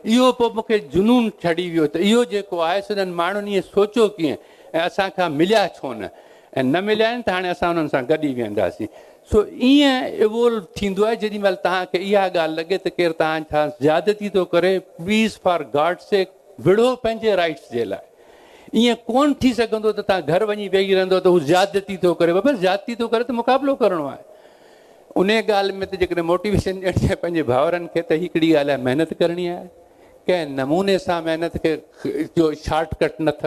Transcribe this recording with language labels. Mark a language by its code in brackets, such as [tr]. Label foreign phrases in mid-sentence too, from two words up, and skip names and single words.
[sd] इहो पोइ मूंखे जुनून छॾी वियो त इहो जेको आहे सो उन्हनि माण्हुनि ईअं सोचियो कीअं ऐं असांखां मिलिया छो न, ऐं न मिलिया आहिनि त हाणे असां उन्हनि सां गॾु ई वेंदासीं। सो ईअं इवोल्व थींदो आहे। जेॾी महिल तव्हांखे इहा ॻाल्हि लॻे त केरु तव्हां छा ज़्यादती थो करे, [en] please for God sake [sd] विढ़ो पंहिंजे राइट्स जे लाइ। ईअं कोन थी सघंदो त तव्हां घर वञी वेही रहंदो त हू ज़्यादती थो करे। बाबा ज़्यादती थो करे त मुक़ाबिलो करिणो आहे। उन ॻाल्हि में त जेकॾहिं मोटिवेशन ॾियणी आहे पंहिंजे भाउरनि खे त हिकिड़ी ॻाल्हि आहे, महिनत करणी आहे। कंहिं नमूने सां महिनत खे जो शॉर्टकट न अथव।